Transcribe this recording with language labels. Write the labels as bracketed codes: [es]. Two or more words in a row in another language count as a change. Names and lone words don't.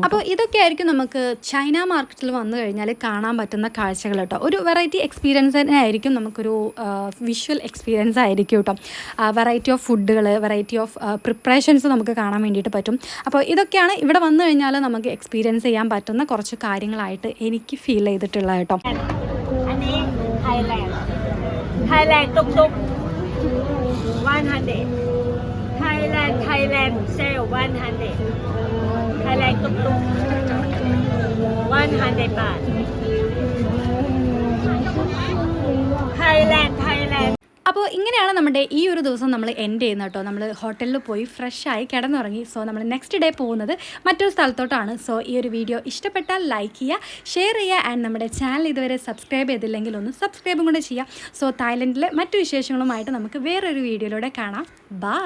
[ml] അപ്പോൾ ഇതൊക്കെ ആയിരിക്കും നമുക്ക് ചൈന മാർക്കറ്റിൽ വന്നു കഴിഞ്ഞാൽ കാണാൻ പറ്റുന്ന കാഴ്ചകൾ കേട്ടോ. ഒരു [en] variety experience [ml] തന്നെ ആയിരിക്കും. നമുക്കൊരു [en] visual experience [ml] ആയിരിക്കും കേട്ടോ. [en] variety of [ml] ഫുഡുകൾ, [en] variety of preparations [ml] നമുക്ക് കാണാൻ വേണ്ടിയിട്ട് പറ്റും. അപ്പോൾ ഇതൊക്കെയാണ് ഇവിടെ വന്നു കഴിഞ്ഞാൽ നമുക്ക് എക്സ്പീരിയൻസ് ചെയ്യാൻ പറ്റുന്ന കുറച്ച് കാര്യങ്ങളായിട്ട് എനിക്ക് ഫീൽ ചെയ്തിട്ടുള്ള കേട്ടോ. [en] Thailand tuk tuk 100 Thailand sale 100 Thailand tuk tuk 100 baht Thailand, Thailand. [ml] അപ്പോൾ ഇങ്ങനെയാണ് നമ്മുടെ ഈ ഒരു ദിവസം നമ്മൾ എൻഡ് ചെയ്യുന്നത് കേട്ടോ. നമ്മൾ ഹോട്ടലിൽ പോയി ഫ്രഷായി കിടന്നുറങ്ങി. സോ നമ്മൾ [en] next day [ml] പോകുന്നത് മറ്റൊരു സ്ഥലത്തോട്ടാണ്. സോ ഈ ഒരു വീഡിയോ ഇഷ്ടപ്പെട്ടാൽ ലൈക്ക് ചെയ്യുക, ഷെയർ ചെയ്യുക, ആൻഡ് നമ്മുടെ ചാനൽ ഇതുവരെ സബ്സ്ക്രൈബ് ചെയ്തില്ലെങ്കിൽ ഒന്ന് സബ്സ്ക്രൈബും കൂടെ ചെയ്യുക. സോ തായ്ലൻഡിലെ മറ്റു വിശേഷങ്ങളുമായിട്ട് നമുക്ക് വേറൊരു വീഡിയോയിലൂടെ കാണാം.